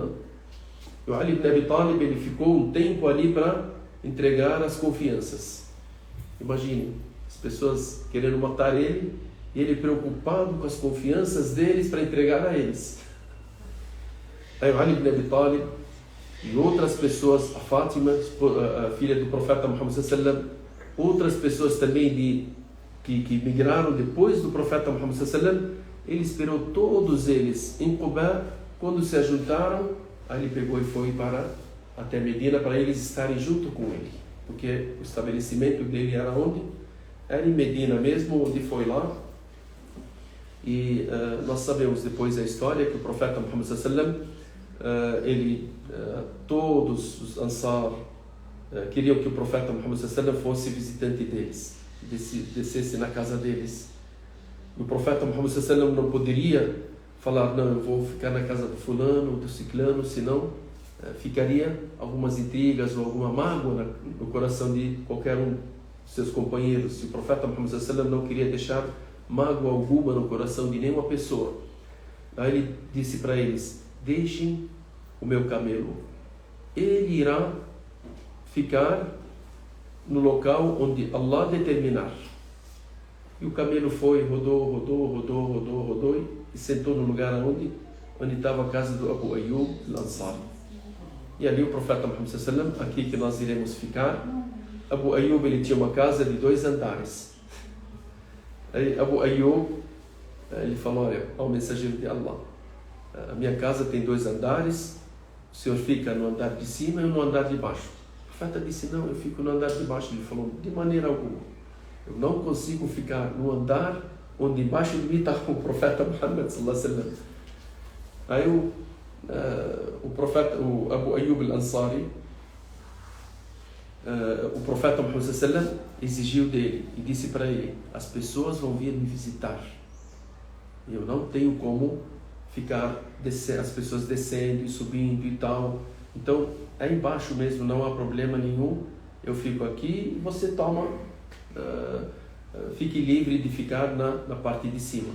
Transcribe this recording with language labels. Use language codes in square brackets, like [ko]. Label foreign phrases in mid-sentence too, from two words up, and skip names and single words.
[pt] E o Ali ibn Abi Talib, ele ficou um tempo ali para entregar as confianças. Imagine, as pessoas querendo matar ele, e ele preocupado com as confianças deles para entregar a eles. Aí o Ali ibn Abi Talib e outras pessoas, a Fátima, a filha do profeta Muhammad [ar] صلى الله عليه وسلم, [pt] outras pessoas também que migraram depois do profeta Muhammad [ar] صلى الله عليه وسلم, [pt] ele esperou todos eles em Quba. Quando se ajuntaram, aí ele pegou e foi até Medina para eles estarem junto com ele, porque o estabelecimento dele era onde? Era em Medina mesmo, onde foi lá. E nós sabemos depois a história que o profeta Muhammad [ar] صلى الله عليه وسلم, [pt] todos os Ansar queriam que o profeta Muhammad [ar] صلى الله عليه وسلم [pt] fosse visitante deles, descesse na casa deles. E o profeta Muhammad [ar] صلى الله عليه وسلم [pt] não poderia falar, não, eu vou ficar na casa do fulano, do ciclano, senão ficaria algumas intrigas ou alguma mágoa no coração de qualquer um de seus companheiros. E o profeta Muhammad [ar] صلى الله عليه وسلم [pt] não queria deixar mágoa alguma no coração de nenhuma pessoa. Aí ele disse para eles, deixem o meu camelo, ele irá ficar no local onde Allah determinar. E o camelo foi, rodou e sentou no lugar onde estava a casa do Abu Ayyub al-Ansari. E ali o profeta Muhammad [ar] صلى الله عليه وسلم, [pt] aqui que nós iremos ficar. Abu Ayyub, ele tinha uma casa de 2 andares. Aí Abu Ayyub, ele falou, olha, ao mensageiro de Allah, a minha casa tem 2 andares, o senhor fica no andar de cima e eu no andar de baixo. O profeta disse, não, eu fico no andar de baixo. Ele falou, de maneira alguma, eu não consigo ficar no andar onde embaixo de mim está o profeta Muhammad [ar] صلى الله عليه وسلم. [pt] Aí o Abu Ayyub al-Ansari, o profeta Muhammad [ar] صلى الله عليه وسلم [pt] exigiu dele e disse para ele, as pessoas vão vir me visitar, Eu não tenho como ficar as pessoas descendo e subindo e tal. Então, é embaixo mesmo, não há problema nenhum. Eu fico aqui e você toma, fique livre de ficar na parte de cima.